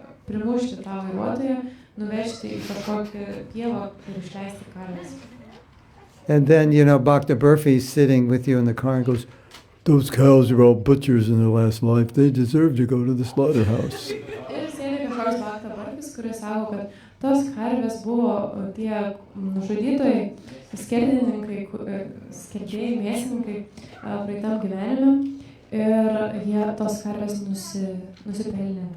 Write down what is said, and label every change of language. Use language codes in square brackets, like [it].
[lt] primušti tą vairuotoją, nuvežti į kažkokią pievą ir išleisti karves. [en] And then, Bhakta Burfi's sitting with you in the car and goes, "Those cows are all butchers in their last life. They deserve to go to the slaughterhouse." [lt] Ir sėdi kažkoks Bhakta Burfis, kuris sako, kad tos karvės buvo tie nužudytojai, skerdėjai, mėsininkai praeitam gyvenime. Ir tos karvės nusipelnė.